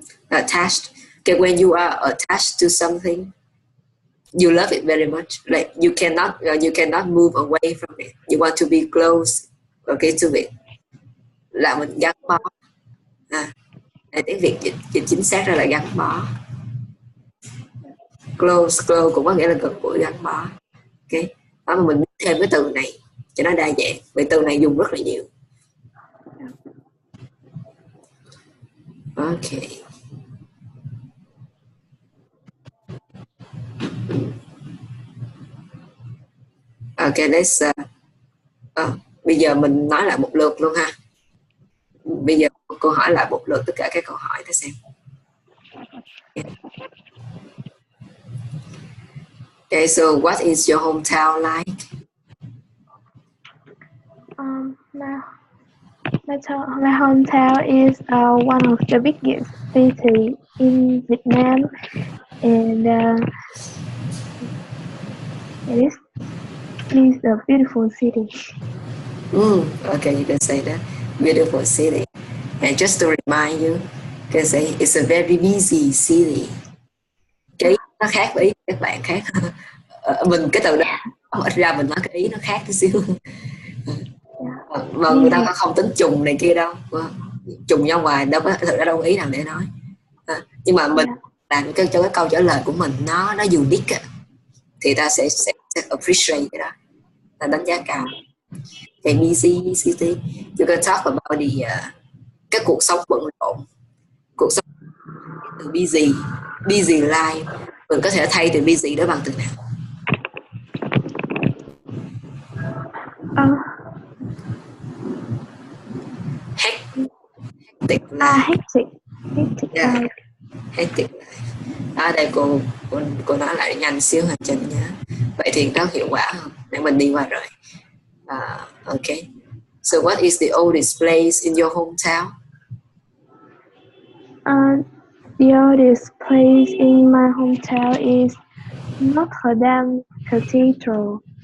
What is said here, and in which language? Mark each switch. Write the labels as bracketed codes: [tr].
[en] Attached. Okay, when you are attached to something, You love it very much. Like you cannot move away from it. You want to be close, okay, to it. [vi] Là mình gắn bó. À, tiếng Việt dịch chính xác ra là gắn bó. Close cũng có nghĩa là gần gũi, gắn bó. Ok, đó, mà mình thêm cái từ này cho nó đa dạng, vì từ này dùng rất là nhiều. [en] Ok. [vi] Ok, let's bây giờ mình nói lại một lượt luôn ha. Bây giờ cô hỏi lại một lượt tất cả các câu hỏi để xem. [en] Okay, so what is your hometown like? My hometown is one of the biggest city in Vietnam, and it is a beautiful city. Okay, you can say that. Beautiful city. And just to remind you, you can say it's a very busy city. [vi] Cái ý nó khác với ý các bạn khác. Mình cái từ đó ít ra mình nói cái ý nó khác tí xíu. Mà người ta không tính trùng này kia đâu, trùng nhau ngoài đâu có, thực ra đâu có ý nào để nói. Nhưng mà mình làm cho cái câu trả lời của mình nó unique thì ta sẽ appreciate cái đó, ta đánh giá cao. Cái busy city, [en] you can talk about the [vi] cái cuộc sống bận rộn, cuộc sống từ busy life, mình có thể thay từ busy đó bằng từ nào? [en] Hectic life. Yeah. Hectic life. [vi] Ở đây cô nói lại nhanh xíu hành trình nhé. Vậy thì nó hiệu quả hơn. Để mình đi qua rồi. Okay. [en] So what is the oldest place in your hometown? The oldest place in my hometown is Notre Dame Cathedral.